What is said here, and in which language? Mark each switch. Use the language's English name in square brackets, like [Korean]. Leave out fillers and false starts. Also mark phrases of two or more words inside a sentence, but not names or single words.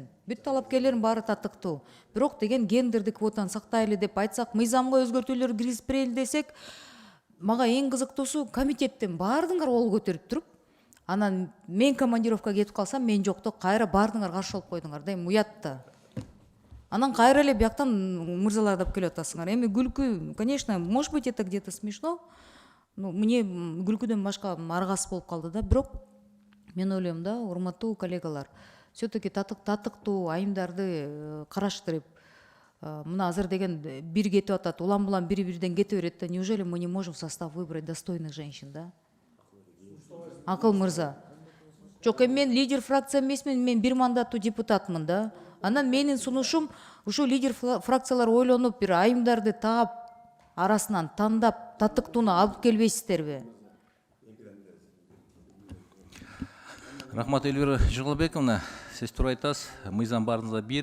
[Kyrgyz] Бүт талапкерлердин баары татыктуу. Бирок деген гендердик квотаны сактайлы деп айтсак, мыйзамга өзгөртүүлөр киргизип берели десек, мага эң кызыктуусу комитеттен баардыгыңар кол көтөрүп туруп, анан мен командировкага кетип калсам, мен жокто кайра баардыгыңар каршы болуп койдуңар да, эми уят да. Анан кайра эле бияктан мырзаларды алып келип атасыңар. Эми күлкү, [Russian] конечно, может быть, это где-то смешно. Ну, мне [Kyrgyz] күлкүдөн башка аргасы болуп калды да. Бирок мен ойлойм да, урматтуу коллегалар, все-таки татыктуу айымдарды караштырып, мына азыр деген бир кетип атат, улам-булам бири-бирден кете берет да. [Russian] Неужели мы не можем в состав выбрать достойных женщин, да? [Kyrgyz] Акыл мырза. Жок, мен лидер фракция эмесмин, мен бир мандаттуу депутатмын да. Анан менин сунушум, ушу лидер фракциялар ойлонуп, бир айымдарды таап, арасынан тандап, татыктууну алып келбейсиздерби? Рахмат Эльвира Жыгылбековна, сиз туура айтасыз, мыйзам баарыбызда бир.